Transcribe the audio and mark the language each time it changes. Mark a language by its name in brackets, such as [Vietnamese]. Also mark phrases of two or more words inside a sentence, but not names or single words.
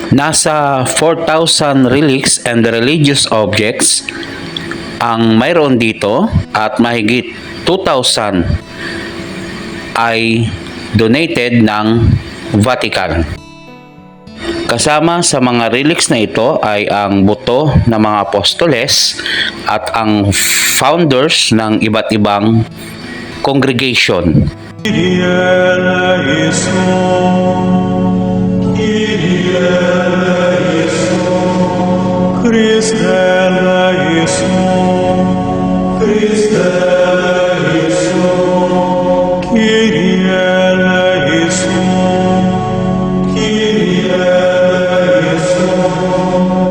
[Filipino] Nasa 4,000 [English] relics and religious objects [Filipino] ang mayroon dito at mahigit 2,000 ay donated ng Vatican. Kasama sa mga relics na ito ay ang buto ng mga apostoles at ang founders ng iba't ibang congregation. [Latin] Christe eleison, Christe eleison, Kyrie eleison, Kyrie eleison.